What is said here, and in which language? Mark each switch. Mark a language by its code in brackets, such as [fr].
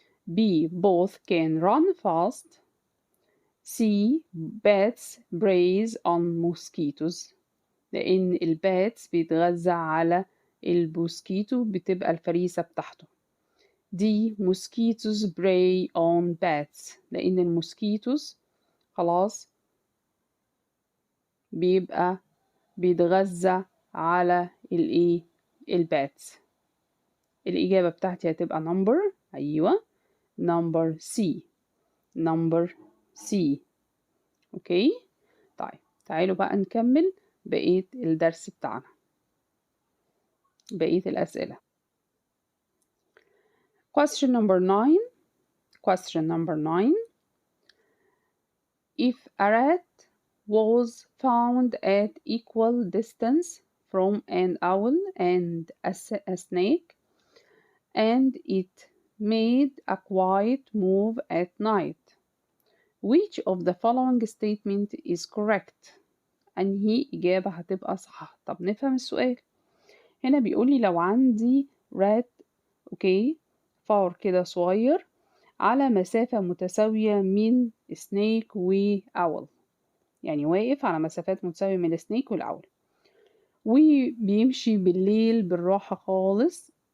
[en] B both can run fast. C bats preys on mosquitoes [ar] لأن الباتس بيتغذى على الموسكيتو بتبقى الفريسة بتاعته. دي [en] mosquitoes prey on bats، [ar] لأن الموسكيتوس خلاص بيبقى بيتغذى على الايه الباتس. الإجابة بتاعتي هتبقى number، أيوة number C، number C. أوكي، طيب تعالوا بقى نكمل بقية الدرس بتاعنا، بقية الأسئلة. [en] Question number 9. Question number 9. If a rat was found at equal distance from an owl and a snake, and it made a quiet move at night, which of the following statement is correct؟ [ar] أنهي إجابة هتبقى صح؟ طب نفهم السؤال. هنا بيقولي لو عندي رات، أوكي، فار كده صغير على مسافة متساوية من سنيك وأول، يعني واقف على مسافات متساوية من السنيك والأول، وبيمشي بالليل بالراحة خالص.